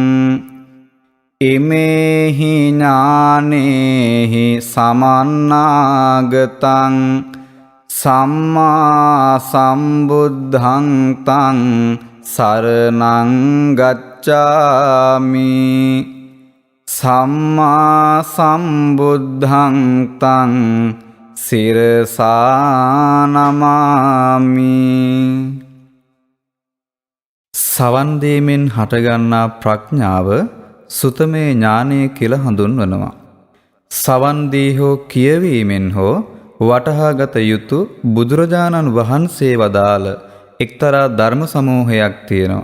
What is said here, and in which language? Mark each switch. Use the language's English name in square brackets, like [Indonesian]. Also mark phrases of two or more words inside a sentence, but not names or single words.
[Pali] ඉමේහි ඥානේහි සමන්නාගතං සම්මා සම්බුද්ධං තං සරණං ගච්ඡාමි සම්මා සම්බුද්ධං තං සිරසා නමාමි. [Sinhala] සවන් දීමෙන් හටගන්නා ප්‍රඥාව සුතමේ ඥානය කියලා හඳුන්වනවා. සවන් දී හෝ කියවීමෙන් හෝ වටහාගත යුතු බුදුරජාණන් වහන්සේ වදාළ එක්තරා ධර්ම සමූහයක් තියෙනවා.